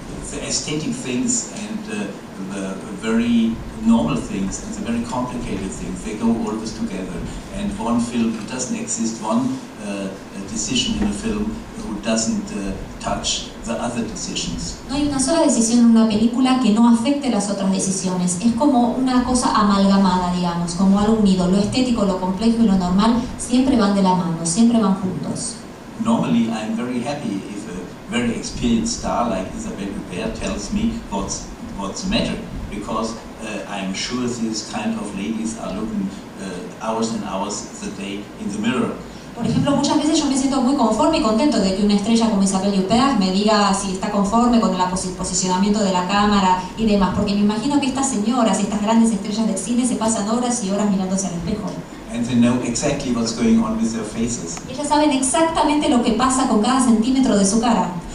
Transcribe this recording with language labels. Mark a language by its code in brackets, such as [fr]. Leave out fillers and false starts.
[en] The aesthetic things and the very normal things and the very complicated things, they go always together. And one film, it doesn't exist one decision in a film who doesn't touch the other decisions. [es] No hay una sola decisión en una película que no afecte las otras decisiones. Es como una cosa amalgamada, digamos, como algo unido. Lo estético, lo complejo y lo normal siempre van de la mano, siempre van juntos. [en] Normally, I'm very happy if a very experienced star like Isabelle Huppert tells me what's the matter, because I'm sure these kind of ladies are looking hours and hours a day in the mirror. [es] Por ejemplo, muchas veces yo me siento muy conforme y contento de que una estrella como Isabelle Huppert me diga si está conforme con el posicionamiento de la cámara y demás, porque me imagino que estas señoras, estas grandes estrellas del cine se pasan horas y horas mirándose al espejo. [en] And they know exactly what's going on with their faces. [es] Ellas saben exactamente lo que pasa con cada centímetro de su cara.